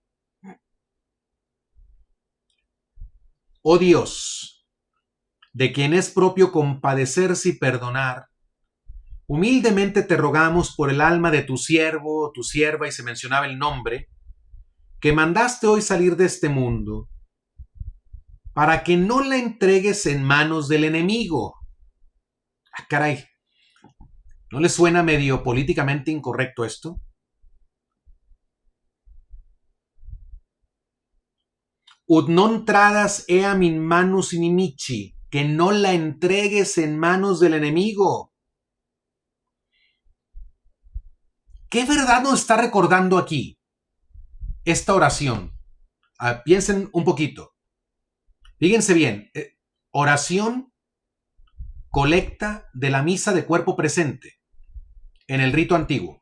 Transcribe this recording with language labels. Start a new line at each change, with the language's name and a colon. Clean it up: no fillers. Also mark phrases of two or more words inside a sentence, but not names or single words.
Spanish: Oh Dios, de quien es propio compadecerse y perdonar, humildemente te rogamos por el alma de tu siervo, tu sierva, y se mencionaba el nombre, que mandaste hoy salir de este mundo, para que no la entregues en manos del enemigo. Ah, caray, ¿no le suena medio políticamente incorrecto esto?
Latin: Ut non tradas eam in manus inimici,
Spanish: que no la entregues en manos del enemigo. ¿Qué verdad nos está recordando aquí esta oración? Piensen un poquito. Fíjense bien, oración colecta de la misa de cuerpo presente en el rito antiguo.